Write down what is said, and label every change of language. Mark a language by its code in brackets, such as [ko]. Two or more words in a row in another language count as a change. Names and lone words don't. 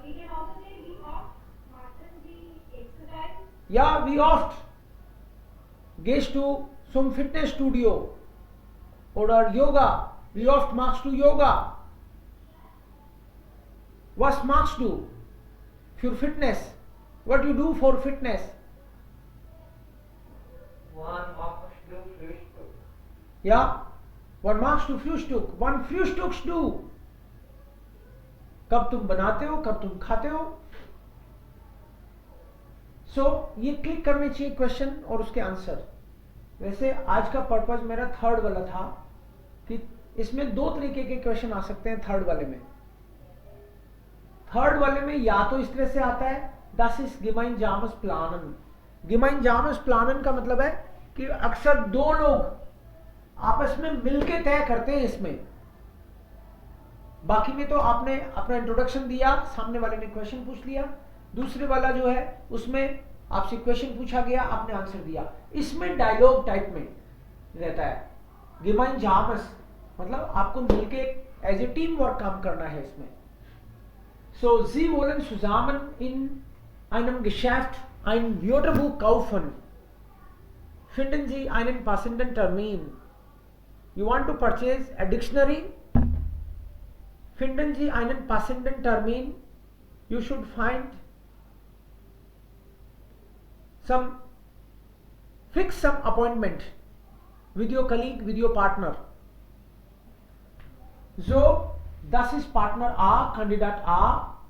[de] Ja, wie oft gehst du zum Fitnessstudio oder Yoga? Wie oft machst du Yoga? Was machst du für Fitness? [en] What do you do for fitness? [de] Wann machst du Frühstück? Ja, wann machst du Frühstück? Wann frühstückst du? [hi] कब तुम बनाते हो, कब तुम खाते हो? सो ये क्लिक करने चाहिए क्वेश्चन और उसके आंसर. वैसे आज का पर्पज मेरा [en] third wala [hi] था कि इसमें 2 तरीके के क्वेश्चन आ सकते हैं. थर्ड वाले में या तो इस तरह से आता है [de] das ist gemeinsames Planen. gemeinsames Planen [hi] का मतलब है कि अक्सर 2 लोग आपस में मिलके तय करते हैं इसमें. बाकी में तो आपने अपना इंट्रोडक्शन दिया, सामने वाले ने क्वेश्चन पूछ लिया. दूसरे वाला जो है उसमें आपसे क्वेश्चन पूछा गया, आपने आंसर दिया. इसमें डायलॉग टाइप में रहता है. gemeinsames मतलब आपको मिलके [en] as a team work [hi] काम करना है इसमें. [de] So Sie wollen zusammen in einem Geschäft ein Wörterbuch kaufen. Finden Sie einen passenden Termin. [en] You want to purchase a dictionary? [de] Finden Sie einen passenden Termin. [en] You should find fix some appointment with your colleague, with your partner. [de] So, das ist Partner A, Kandidat A.